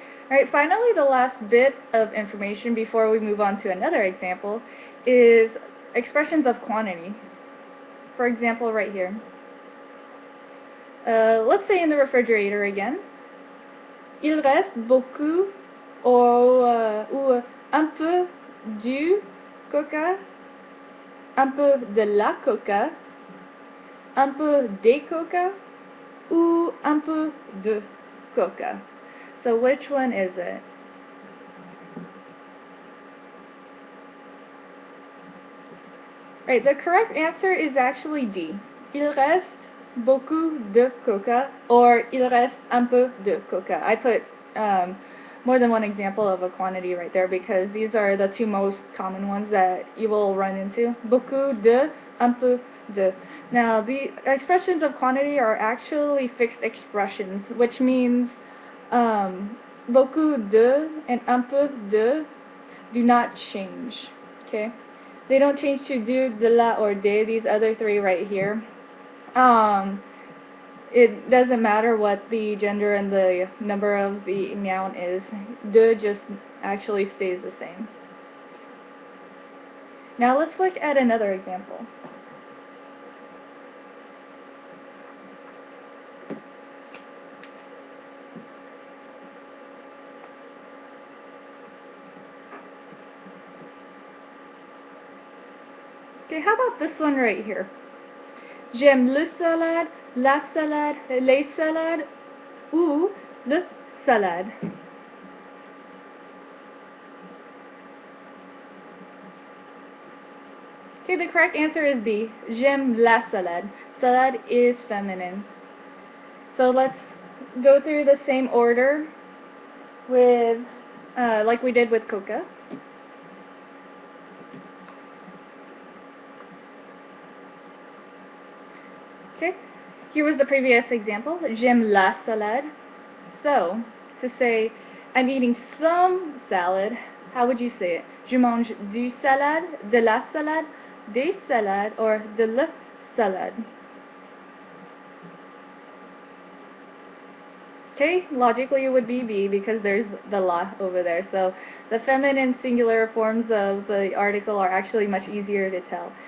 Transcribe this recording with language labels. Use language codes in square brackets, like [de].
[en] Alright, finally the last bit of information before we move on to another example is expressions of quantity. For example, right here. Let's say in the refrigerator again. [fr] Il reste beaucoup ou un peu du coca, un peu de la coca, un peu des coca, ou un peu de coca. [en] So which one is it? Right, the correct answer is actually D. [fr] Il reste beaucoup de coca, or il reste un peu de coca. [en] I put more than one example of a quantity right there because these are the two most common ones that you will run into. [fr] Beaucoup de, un peu de. [en] Now, the expressions of quantity are actually fixed expressions, which means beaucoup de and un peu de do not change. Okay? They don't change to de la, or de, these other three right here. It doesn't matter what the gender and the number of the noun is. De just actually stays the same. Now let's look at another example. Okay, how about this one right here? [fr] J'aime le salade, la salade, les salades, ou le salade. [en] Okay, the correct answer is B. [fr] J'aime la salade. [en] Salade is feminine. So let's go through the same order with, like we did with coca. Okay, here was the previous example. [fr] J'aime la salade. [en] So, to say I'm eating some salad, how would you say it? [fr] Je mange du salade, de la salade, des salades, or de la salade. [en] Okay, logically it would be B because there's the la over there. So the feminine singular forms of the article are actually much easier to tell.